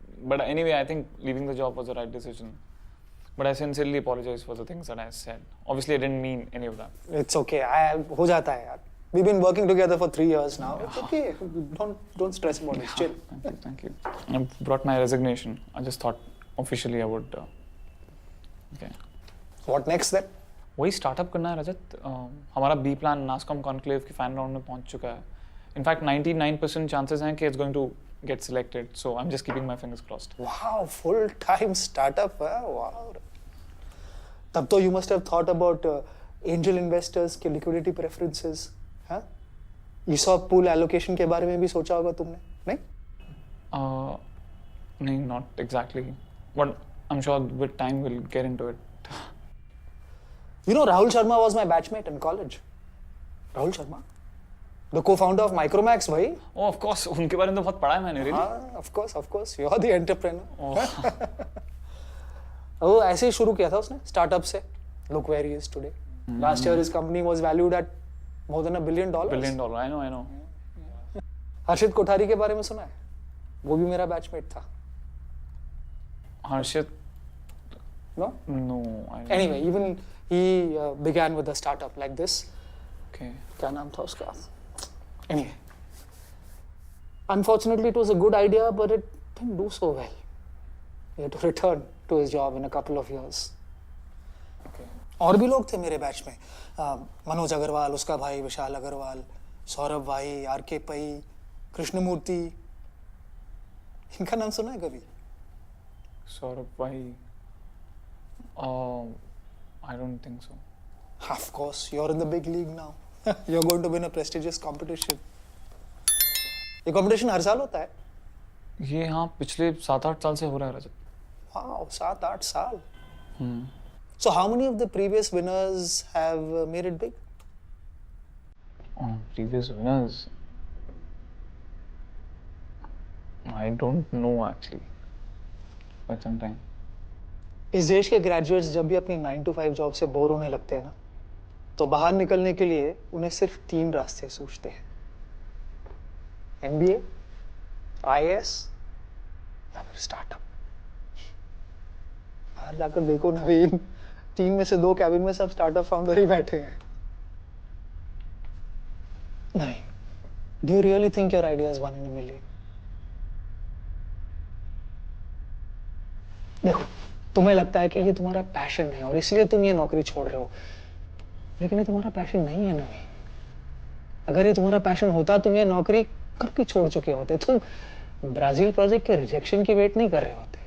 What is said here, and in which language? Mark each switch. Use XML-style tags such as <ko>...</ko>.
<en>But anyway, I think leaving the job was the right decision. But I sincerely apologize for the things that I said. Obviously, I didn't mean any of that. It's okay.</en> <hi>हो जाता है यार.</hi> <en>We've been working together for 3 years now. It's okay. Don't stress about it. Chill. Thank you. I brought my resignation. I just thought officially I would. Okay. What next then?</en> <hi>वही startup करना है रजत. हमारा B plan NASSCOM conclave के final round में पहुंच चुका है. In fact 99% chances हैं कि</hi> <en>It's going to get selected, so I'm just keeping my fingers crossed. Wow, full-time startup. Wow.</en> <hi>तब तो</hi> <en>you must have thought about angel investors के liquidity preferences.</en> <hi>हाँ?</hi> <en>ESOP pool allocation</en> <hi>के बारे में भी सोचा होगा तुमने, नहीं? नहीं,</hi> <en>not exactly. But I'm sure with time we'll get into it. You know, Rahul Sharma was my batchmate in college. Rahul Sharma? The co-founder of Micromax, भाई. Oh, of course.</en> <hi>उनके बारे में तो बहुत पढ़ा है मैंने.</hi> <en>Really?</en> <hi>हाँ,</hi> <en>of course. You're the entrepreneur.</en> <hi>वो ऐसे ही शुरू किया था उसने, startup से.</hi> <en>Look where he is today. Last year his company was valued at more than $1 billion. $1 billion. I know.</en> <hi>हर्षित कोठारी के बारे में सुना है? वो भी मेरा बैचमेट था. हर्षित?</hi> <en>No? No. Anyway, even he began with a startup like this. Okay.</en> <hi>क्या नाम था उसका?</hi> <en>Anyway, unfortunately, it was a good idea, but it didn't do so well. He had to return to his job in a couple of years. Okay.</en> <hi>और भी लोग थे मेरे batch में. मनोज अग्रवाल, उसका भाई विशाल अग्रवाल, सौरभ भाई, आर.के. पै, कृष्णमूर्ति. इनका नाम सुना है कभी? सौरभ भाई.</hi> <en>I don't think so. Of course, you're in the big league now. You're going to win a prestigious competition.</en> <hi>ये competition हर साल होता है? ये हाँ पिछले 7-8 साल से हो रहा है रजत.</hi> <en>Wow,</en> <hi>7-8 साल.</hi> <en>So how many of the previous winners have made it big? Previous winners? I don't know actually. Quite some time.</en> <hi>इस देश के ग्रेजुएट्स जब भी अपनी 9 to 5 जॉब से बोर होने लगते हैं ना, तो बाहर निकलने के लिए उन्हें सिर्फ 3 रास्ते सूझते हैं. MBA, IAS या फिर स्टार्टअप. बाहर जाकर देखो नवीन, 3 में से 2 कैबिन में सब स्टार्टअप फाउंडर ही बैठे हैं. नहीं.</hi> <en>Do you really think your idea is 1 in a million?</en> <hi>देखो, तुम्हें लगता है कि ये तुम्हारा पैशन है और इसलिए तुम ये नौकरी छोड़ रहे हो, लेकिन ये तुम्हारा पैशन नहीं है नवीन. अगर ये तुम्हारा पैशन होता तुम ये नौकरी कब की छोड़ चुके होते. तुम ब्राजील प्रोजेक्ट के रिजेक्शन की वेट नहीं कर रहे होते.</hi>